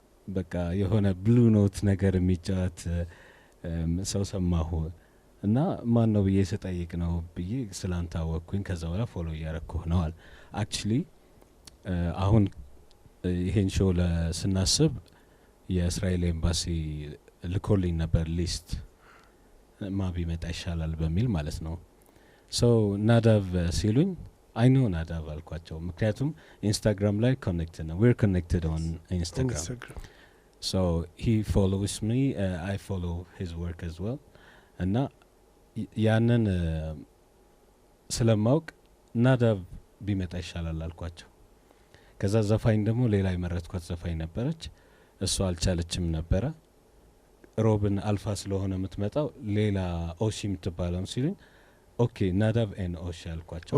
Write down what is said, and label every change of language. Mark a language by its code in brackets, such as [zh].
[am] በቃ የሆነ ብሉ ኖት ነገር የሚጫወት ሰው ሰማሁ እና ማን ነው ብዬ ስጠይቅ ነው ብዬ ስላንተ አወቅኩኝ። ከዛ በኋላ ፎሎ እያረኩህ ነው አለ። አክቹሊ አሁን ይሄን ሾው ስናስብ የእስራኤል ኤምባሲ ልኮልኝ ነበር ሊስት ማ ቢመጣ ይሻላል በሚል ማለት ነው። ሶ ናዳቭ ሲሉኝ አይ ኖ ናዳቭ አልኳቸው። ምክንያቱም ኢንስታግራም ላይ ኮኔክትድ ነው [en] we're connected on Instagram. So he follows me, I follow his work as well. [am] እና ያንን ስለማውቅ ናዳቭ ቢመጣ ይሻላል አልኳቸው። ከዛ ዘፋኝ ደግሞ ሌላ የመረጥኳት ዘፋኝ ነበረች። እሷ አልቻለችም ነበረ። ሮብን አልፋ ስለሆነ የምትመጣው ሌላ ኦሺ የምትባለው ሲሉኝ ኦኬ ናዳቭ ኤን ኦሺ አልኳቸው።